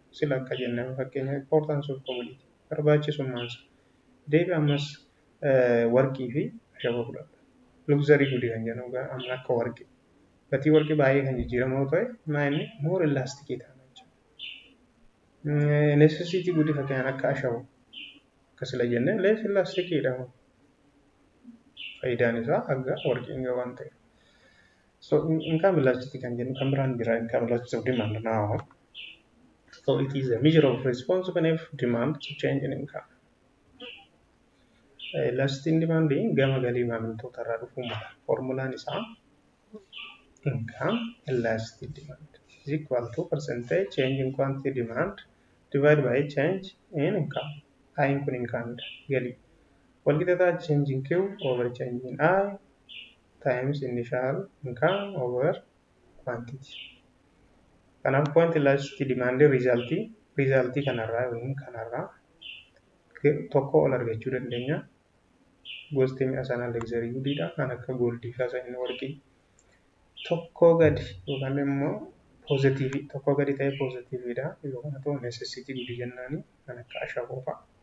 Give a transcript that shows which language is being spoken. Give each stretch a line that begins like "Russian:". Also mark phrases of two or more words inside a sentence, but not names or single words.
Oromo: Sila akka jennaan fakkeenya
English: importance of commodity
Oromo: barbaachisummaansa. Deebi ammas warqii fi ashaboo fudhata. Luxury guddi kan jennu amma akka warqii. Gatii warqii baay'ee kan jijjiiramu yoo ta'e maayinni
English: more elastic
Oromo: ta'a jechuudha. Necessity guddi fakkeenyaan akka ashaboo. Akkasila jennee
English: less elastic
Oromo: dha. Faayidaan isaa akka warqiin waan ta'eef.
English: So income elasticity
Oromo: kan jennu kan biraan jira
English: income elasticity of demand now. So it is a measure of responsiveness of demand to change in income. Elasticity demand
Oromo: gama galii maamiltoota irraa dhufuu mala. Formulaan isaa
English: income elasticity demand is equal to percentage change in quantity demand divided by change in income.
Oromo: I'n kun income galii.
English: Walqixxataa change in Q over change in I times initial income over quantity.
Oromo: Kanaaf
English: point elasticity demand
Oromo: resultii kanarraa tokko ol argachuu dandeenya. Gosti mi'a sanaa luxury guddiidha kan akka goldii kaasa inni warqii. Tokko gadi yookaan immoo positive tokko gadi ta'e positiveidha yookaan ta'u necessity guddi jennaani kan akka ashaboo fa'a.